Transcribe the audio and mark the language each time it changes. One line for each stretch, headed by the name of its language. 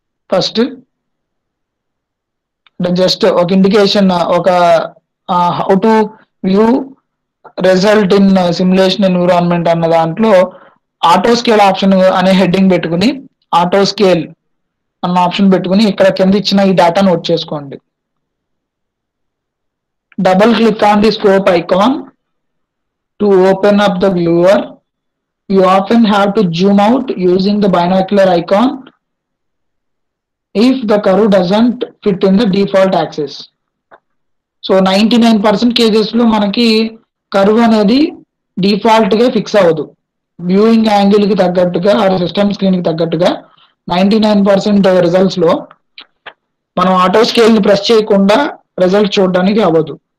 Telugu: First just ఒక indication, ఒక
English: how to view result in simulation environment
Telugu: అన్న దాంట్లో ఆటో స్కేల్ ఆప్షన్ అనే హెడ్డింగ్ పెట్టుకుని ఆటో స్కేల్ అన్న ఆప్షన్ పెట్టుకుని ఇక్కడ కింద ఇచ్చిన ఈ డేటా నోట్ చేసుకోండి.
English: Double click on the scope icon to open up the viewer. You often have to zoom out using the binocular icon if the curve doesn't fit in the default axis.
Telugu: So 99% kgs లో మనకి curve అనేది default గా fix అవ్వదు. Viewing angle కి తగ్గట్టుగా ఆ system screen కి తగ్గట్టుగా 99% రిజల్ట్స్ లో మనం ఆటో స్కేల్ ని ప్రెస్ చేయకుండా రిజల్ట్ చూడడానికి అవ్వదు.